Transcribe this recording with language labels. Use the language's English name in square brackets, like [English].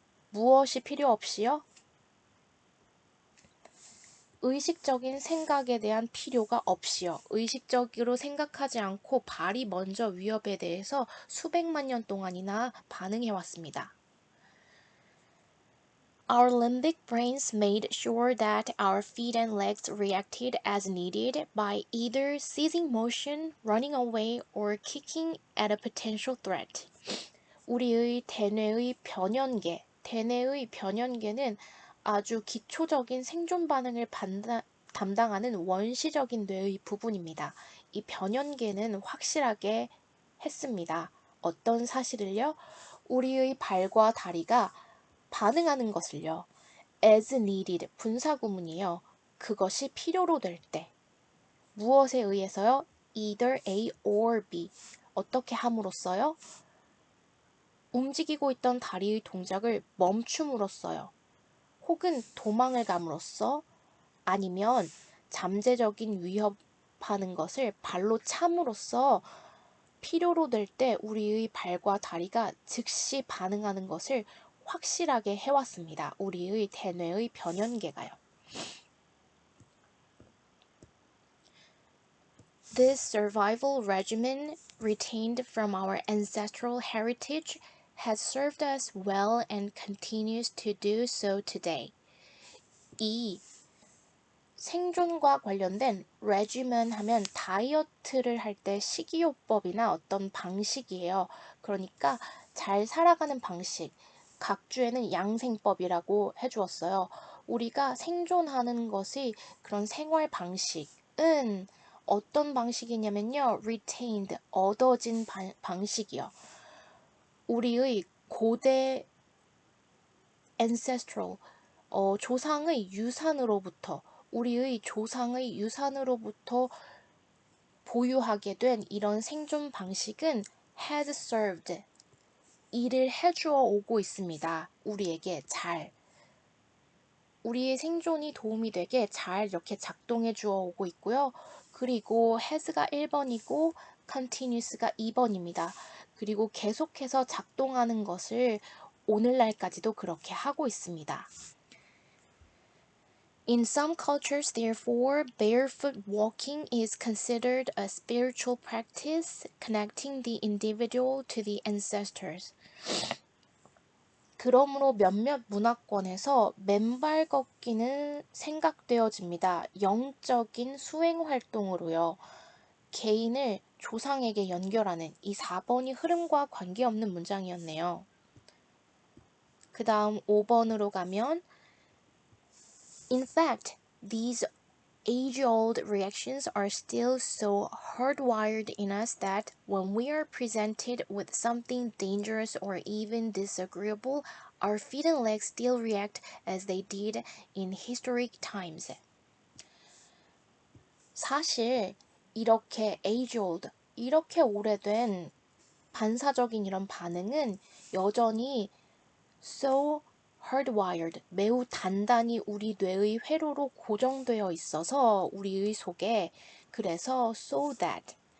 [Korean] 무엇이 필요 없이요? 의식적인 생각에 대한 필요가 없이요. 의식적으로 생각하지 않고 발이 먼저 위협에 대해서 수백만 년 동안이나 반응해왔습니다. [English] Our limbic brains made sure that our feet and legs reacted as needed by either ceasing motion, running away, or kicking at a potential threat. [Korean] 우리의 대뇌의 변연계는 아주 기초적인 생존 반응을 담당하는 원시적인 뇌의 부분입니다. 이 변연계는 확실하게 했습니다. 어떤 사실을요? 우리의 발과 다리가 반응하는 것을요. [English] as needed [Korean] 분사구문이에요. 그것이 필요로 될 때. 무엇에 의해서요? [English] either A or B. [Korean] 어떻게 함으로써요? 움직이고 있던 다리의 동작을 멈춤으로써요. 혹은 도망을 감으로써 아니면 잠재적인 위협하는 것을 발로 참으로써 필요로 될 때 우리의 발과 다리가 즉시 반응하는 것을 확실하게 해왔습니다. 우리의 대뇌의 변연계가요. [English] This survival regimen retained from our ancestral heritage has served us well and continues to do so today. [Korean] 이 생존과 관련된 regimen 하면 다이어트를 할 때 식이요법이나 어떤 방식이에요. 그러니까 잘 살아가는 방식, 각주에는 양생법이라고 해주었어요. 우리가 생존하는 것이 그런 생활 방식은 어떤 방식이냐면요. retained, 얻어진 방식이요. 우리의 고대 ancestral, 조상의 유산으로부터 우리의 조상의 유산으로부터 보유하게 된 이런 생존 방식은 [English] has served, [Korean] 일을 해주어 오고 있습니다. 우리에게 잘. 우리의 생존이 도움이 되게 잘 이렇게 작동해 주어 오고 있고요. 그리고 has가 1번이고 continuous가 2번입니다. 그리고 계속해서 작동하는 것을 오늘날까지도 그렇게 하고 있습니다. [English] In some cultures, therefore, barefoot walking is considered a spiritual practice connecting the individual to the ancestors. [Korean] 그러므로 몇몇 문화권에서 맨발 걷기는 생각되어집니다. 영적인 수행 활동으로요. 개인을 조상에게 연결하는 이 4번이 흐름과 관계없는 문장이었네요. 그 다음 5번으로 가면 [English] In fact, these age-old reactions are still so hardwired in us that when we are presented with something dangerous or even disagreeable, our feet and legs still react as they did in historic times. [Korean] 사실 이렇게 age-old, 이렇게 오래된 반사적인 이런 반응은 여전히 [English] so hardwired, [Korean] 매우 단단히 우리 뇌의 회로로 고정되어 있어서 우리의 속에 그래서 [English] so that